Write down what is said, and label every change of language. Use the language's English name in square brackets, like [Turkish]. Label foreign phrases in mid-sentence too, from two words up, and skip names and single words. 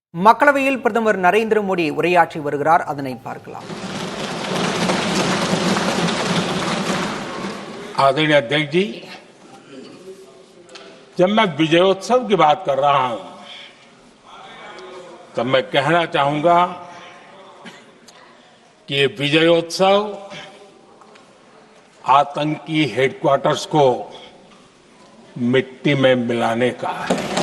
[Tamil] மக்களவையில் பிரதமர் நரேந்திர மோடி உரையாற்றி வருகிறார். அதனை பார்க்கலாம். [Hindi] आदरणीय अध्यक्ष जी, जब मैं विजयोत्सव की बात कर रहा हूं तब मैं कहना चाहूंगा कि ये विजयोत्सव आतंकी हेडक्वार्टर्स को मिट्टी में मिलाने का है।